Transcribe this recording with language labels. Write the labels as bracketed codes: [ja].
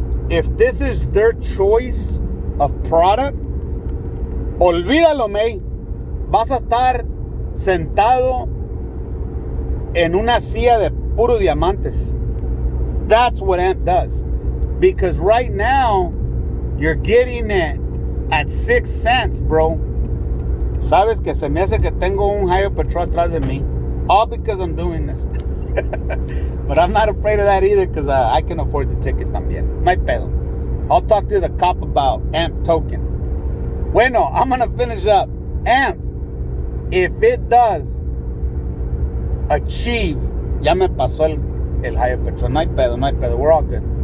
[en] If this is their choice of product, [es] olvídalo, May. Vas a estar sentado en una silla de puro diamantes. [en] That's what AMP does. Because right now, you're getting it at 6 cents, bro. [es] Sabes que se me hace que tengo un higher patrol atrás de mí. [en] All because I'm doing this. But I'm not afraid of that either because I can afford the ticket también. [es] No hay pedo. [en] I'll talk to the cop about AMP token. Bueno, I'm going to finish up. AMP, if it does achieve, [es] ya me pasó el higher patrol. No hay pedo. [en] We're all good.